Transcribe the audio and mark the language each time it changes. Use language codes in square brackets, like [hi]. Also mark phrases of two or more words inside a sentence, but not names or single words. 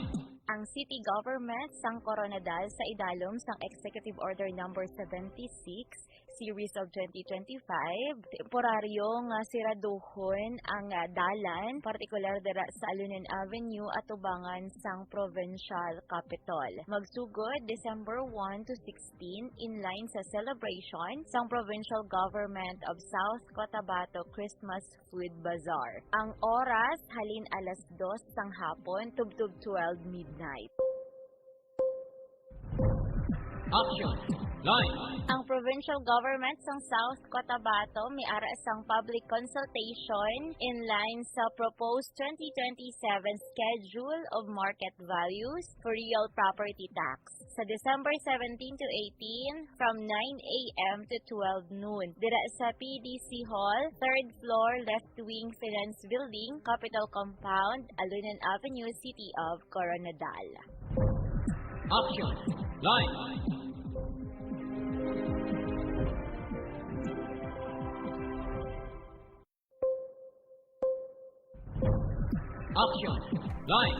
[hil] Ang City Government sang Coronadal sa idalom sang Executive Order Number 76 Series of 2025 temporaryo nga siraduhon ang dalan partikular dira sa Alunan Avenue at ubangan sang Provincial Capital. Magsugod December 1 to 16 [en] in line [hil] sa celebration sang Provincial Government of South Cotabato Christmas Food Bazaar. Ang oras halin alas 2 sang hapon tubtub 12 midnight. Action! Line! Ang provincial government sang South Cotabato may ara sang [en] public consultation in line [hil] sa [en] proposed 2027 schedule of market values for real property tax [hil] sa December 17 to 18 [en] from 9 a.m. to 12 noon. [hil] Dira sa PDC Hall, 3rd floor, left wing Finance Building, Capital Compound, Alunan Avenue, City of Coronadal. Action! Line! Action! Line!